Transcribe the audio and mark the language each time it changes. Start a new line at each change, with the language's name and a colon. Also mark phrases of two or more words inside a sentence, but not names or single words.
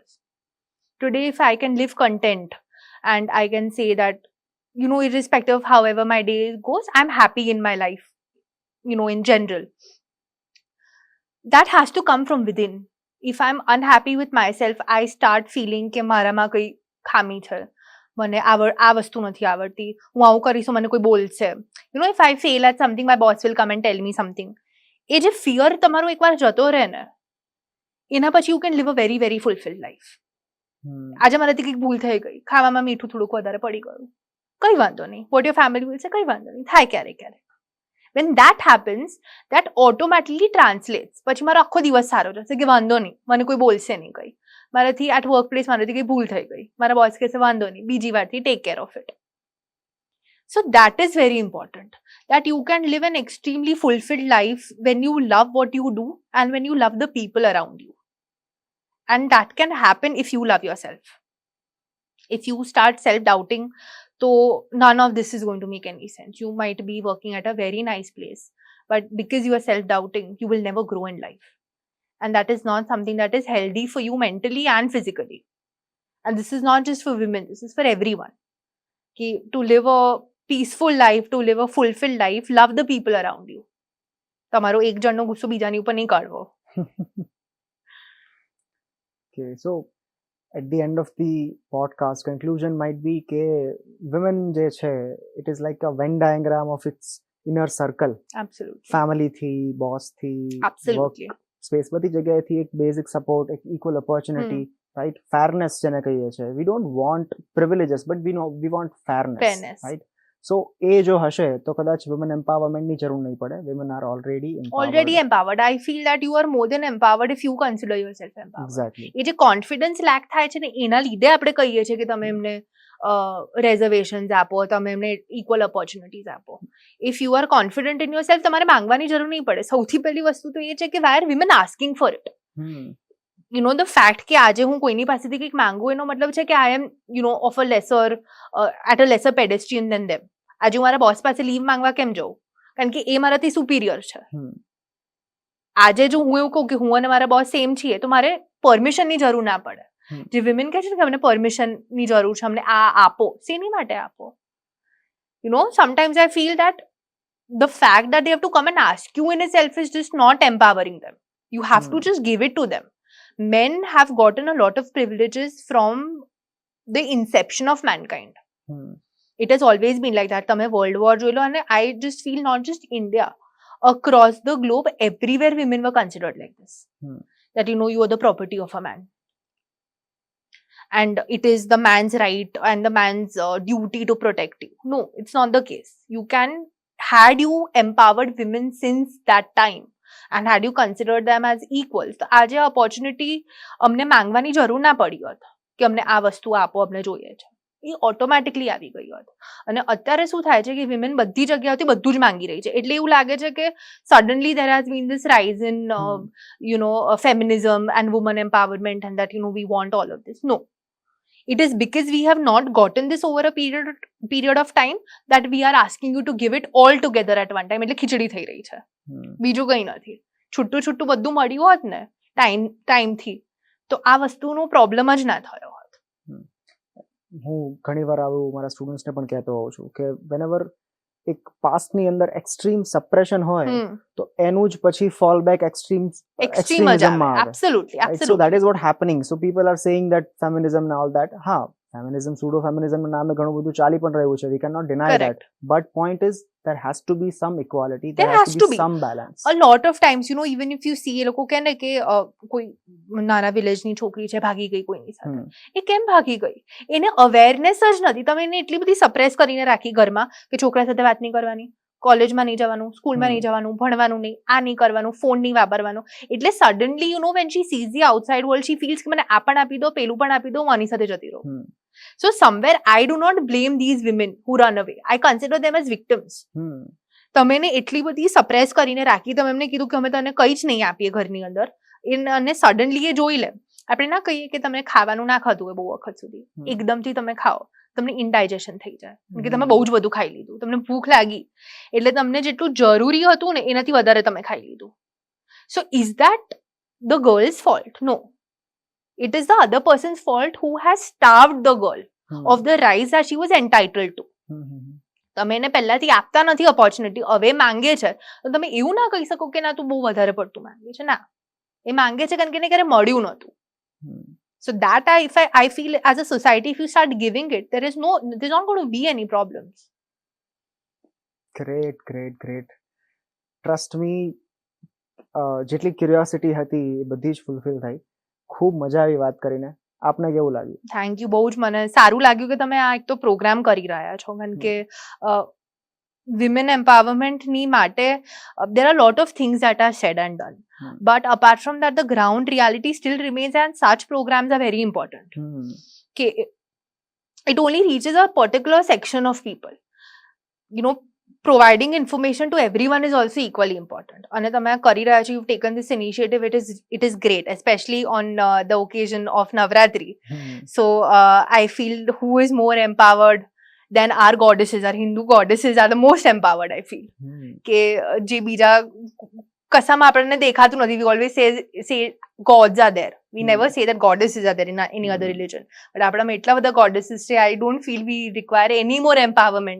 English: Today, if I can live content and I can say that, you know, irrespective of however my day goes, I'm happy in my life, you know, in general, that has to come from within. If I'm unhappy with myself, I start feeling
Gujarati: કે મારામાં કઈ ખામી છે, મને આ વસ્તુ નથી આવડતી, હું આવું કરીશું મને કોઈ બોલશે.
English: You know, if I fail at something, my boss will come and tell me something.
Gujarati: એ જે ફિયર તમારો એકવાર જતો રહે ને એના પછી
English: you can live a very very fulfilled life.
Gujarati: આજે મારાથી કંઈક ભૂલ થઈ ગઈ, ખાવામાં મીઠું થોડુંક વધારે પડી ગયું, કઈ વાંધો નહીં,
English: what your family will say,
Gujarati: કઈ વાંધો નહીં, થાય ક્યારેક ક્યારેક.
English: when that happens that automatically translates
Gujarati: પછી મારો આખો દિવસ સારો જશે કે વાંધો નહીં, મને કોઈ બોલશે નહીં કંઈ, મારાથી
English: at work place
Gujarati: મારાથી કંઈ ભૂલ થઈ ગઈ, મારા બોસ કહેશે વાંધો નહીં, બીજી વારથી
English: take care of it. So that is very important, that you can live an extremely fulfilled life when you love what you do and when you love the people around you. And that can happen if you love yourself. If you start self-doubting, so none of this is going to make any sense. You might be working at a very nice place, but because you are self-doubting, you will never grow in life. And that is not something that is healthy for you mentally and physically. And this is not just for women, this is for everyone. To live a peaceful life, to live a fulfilled life, love the people around you.
Gujarati: તમારો એક જણનો ગુસ્સો બીજાની ઉપર નહીં કાઢવો.
English: Okay, so at the end of the podcast, conclusion might be કે women
Gujarati: જે છે,
English: it is like a Venn diagram of its inner circle. Absolutely.
Gujarati: family થી, boss થી,
English: Absolutely. work space,
Gujarati: બધી જગ્યાએથી એક
English: basic support,
Gujarati: એક
English: equal opportunity,
Gujarati: right? Fairness જેને કહીએ છે.
English: We don't want privileges, but we want fairness.
Gujarati: Right? So એ જો હશે તો કદાચ
English: women empowerment
Gujarati: ની જરૂર નહીં પડે.
English: Women are already empowered. I feel that you are more than empowered if you consider yourself empowered. Exactly.
Gujarati: એ જે
English: confidence lack
Gujarati: થાય છે ને એના લીધે આપણે કહીએ છીએ કે તમે એમને રેઝર્વેશન્સ આપો, તમે એમને
English: equal opportunities
Gujarati: આપો.
English: if you are confident in yourself,
Gujarati: તમારે માંગવાની જરૂર નહીં પડે. સૌથી પહેલી વસ્તુ તો એ છે કે
English: why are women asking for it. you know the fact
Gujarati: કે આજે હું કોઈની પાસેથી કંઈક માંગુ એનો મતલબ છે કે
English: I am of a lesser at a lesser pedestrian than them.
Gujarati: આજે હું મારા બોસ પાસે લીવ માંગવા કેમ જઉં? કારણ કે એ મારાથી સુપિરિયર છે. આજે જો હું એવું કહું કે હું અને મારા બોસ સેમ છીએ તો મારે પરમિશનની જરૂર ના પડે. જે વિમેન કહે છે ને કે અમને પરમિશનની જરૂર છે, અમને આ આપો, શેની માટે આપો?
English: sometimes I feel that the fact that they have to come and ask you in itself is just not empowering them. You have to just give it to them. Men have gotten a lot of privileges from the inception of mankind. It has always been like that.
Gujarati: Tame World War જોઈ લો,
English: and I just feel not just India, across the globe, everywhere women were considered like this. That you are the property of a man. And it is the man's right and the man's duty to protect you. No, it's not the case. Had you empowered women since that time and had you considered them as equals,
Gujarati: તો આજે ઓપોર્ચ્યુનિટી અમને માંગવાની જરૂર ના પડી હોત કે અમને આ વસ્તુ આપો, અમને જોઈએ છે. એ ઓટોમેટિકલી આવી ગઈ હોત. અને અત્યારે શું થાય છે કે વિમેન બધી જગ્યાઓથી બધું જ માંગી રહી છે. એટલે એવું લાગે છે કે
English: સડનલી there has been this rise in feminism and women empowerment and that we want all of this. No. It is because we have not gotten this over a period of time that we are asking you to give it all together at one time.
Gujarati: એટલે ખીચડી થઈ રહી છે, બીજું કંઈ નથી. છૂટું છૂટું બધું મળ્યું હોત ને ટાઈમથી તો આ વસ્તુનો પ્રોબ્લેમ જ ના થયો હોત. હું ઘણીવાર આવું મારા સ્ટુડન્ટ્સને પણ કહેતો હોઉં છું કે whenever એક પાસ્ટની અંદર
English: extreme suppression
Gujarati: હોય તો એનું જ પછી
English: fall back
Gujarati: એક્સ્ટ્રીમિઝમમાં આવે.
English: Absolutely. So that is what happening. So people are saying that feminism and all that.
Gujarati: હા,
English: feminism, pseudo feminism
Gujarati: ના નામે ઘણું બધું ચાલી પણ રહ્યું છે.
English: We cannot deny that. But point is there has to be some equality. There has to be some balance. A lot of times, even if you see
Gujarati: એ લોકો કહે ને કે કોઈ નાના વિલેજની છોકરી છે ભાગી ગઈ કોઈની સાથે, એ કેમ ભાગી ગઈ? એને અવેરનેસ જ નથી. તમે એને એટલી બધી સપ્રેસ કરીને રાખી ઘરમાં કે છોકરા સાથે વાત નહીં કરવાની, કોલેજમાં નહીં જવાનું, સ્કૂલમાં નહીં જવાનું, ભણવાનું નહીં, આ નહીં કરવાનું, ફોન નહીં વાપરવાનો. એટલે સડનલી
English: when she sees the outside world, she feels
Gujarati: કે મને આ પણ આપી દો, પેલું પણ આપી દો, હું આની સાથે જતી રહું.
English: So somewhere I do not blame these women who run away. I consider them as victims.
Gujarati: તમે એને એટલી બધી સપ્રેસ કરીને રાખી, તમે એમને કીધું કે અમે તને કંઈ જ નહીં આપીએ ઘરની અંદર, અને સડનલી એ જોઈ લે. આપણે ના કહીએ કે તમને ખાવાનું ના ખાધું હોય બહુ વખત સુધી, એકદમથી તમે ખાઓ, તમને ઇન્ડાઇજેશન થઈ જાય કે તમે બહુ જ બધું ખાઈ લીધું, તમને ભૂખ લાગી એટલે તમને જેટલું જરૂરી હતું ને એનાથી વધારે તમે ખાઈ લીધું.
English: So is that the girl's fault? No. It is the other person's fault who has starved the girl of the rights that she was entitled to.
Gujarati: તમે એને પહેલાથી આપતા નથી ઓપોર્ચ્યુનિટી, હવે માંગે છે તો તમે એવું ના કહી શકો કે ના તું બહુ વધારે પડતું માંગે છે. ના, એ માંગે છે કારણ કે એને ક્યારે મળ્યું નહોતું.
English: So that I feel as a society, if you start giving it, there's not going to be any problems. Great. Trust me,
Gujarati: જેટલી ક્યુરિયોસિટી હતી એ બધી જ ફૂલફિલ થઈ. ખૂબ મજા આવી વાત કરીને. આપને કેવું લાગ્યું?
English: thank you,
Gujarati: બહુ જ મને સારું લાગ્યું કે તમે આ એક તો પ્રોગ્રામ કરી રહ્યા છો, કારણ કે વિમેન એમ્પાવરમેન્ટની માટે
English: there are a lot of things that are said and done, but apart from that the ground reality still remains, and such programs are very important. કે it only reaches a particular section of people, you know, providing information to everyone is also equally important.
Gujarati: અને તમે આ કરી રહ્યા છો,
English: you've taken this initiative, it is great, especially on the occasion of Navratri. So I feel who is more empowered than our goddesses, our Hindu goddesses are the most empowered, I feel.
Gujarati: કે જે બીજા કસામાં આપણને દેખાતું નથી,
English: we always say gods are there, we never say that goddesses are there in any other religion, but
Gujarati: આપણામાં એટલા બધા
English: goddesses છે, I don't feel we require any more empowerment.